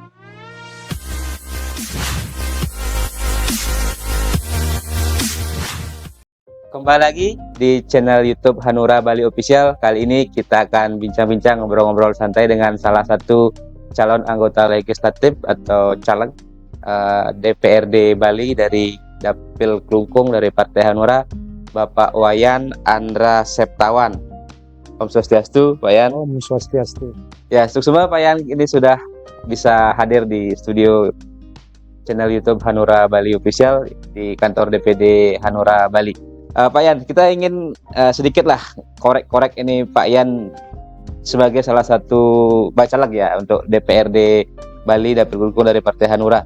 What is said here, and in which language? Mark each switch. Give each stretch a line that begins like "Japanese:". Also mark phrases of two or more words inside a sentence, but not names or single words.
Indonesian: Kembali lagi di channel YouTube Hanura Bali Official. Kali ini kita akan bincang-bincang, ngobrol-ngobrol santai dengan salah satu calon anggota legislatif atau caleg DPRD Bali dari Dapil Klungkung dari Partai Hanura, Bapak Wayan Andra Septawan. Om Swastiastu, Pak Yan. Om Swastiastu. Ya, semua Pak Yan ini sudah bisa hadir di studio channel YouTube Hanura Bali Official di kantor DPD Hanura Bali. Pak Yan, kita ingin sedikitlah korek-korek ini Pak Yan sebagai salah satu bacaleg ya untuk DPRD Bali Dapil Klungkung dari Partai Hanura.